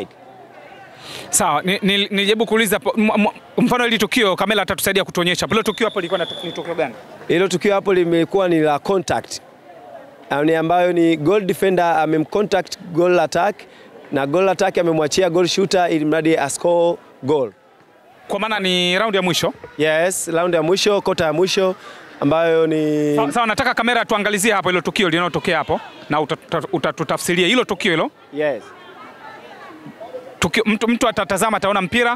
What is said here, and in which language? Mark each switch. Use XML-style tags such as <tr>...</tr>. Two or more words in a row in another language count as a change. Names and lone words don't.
<sw>Sawa, nijaribu kuuliza mfano ile tukio kamera atatusaidia kutuonyesha. Hilo tukio hapo lilikuwa ni tukio gani? Hilo tukio hapo limekuwa ni la contact. Ni ambayo ni</sw> <en>goal defender</en> <sw>amemcontact</sw> <en>goal attack,</en> <sw>na</sw> <en>goal attack</en> <sw>amemwachia</sw> <en>goal shooter</en> <sw>ili mradi</sw> <en>ascore goal.</en> <sw>Kwa maana ni round ya mwisho? Yes, round ya mwisho, kota ya mwisho ambayo ni sawa. Nataka kamera tuangalizie hapo hilo tukio linalotokea hapo na utatutafsiria hilo tukio hilo. Yes. Tukio, mtu atatazama ataona mpira,</sw>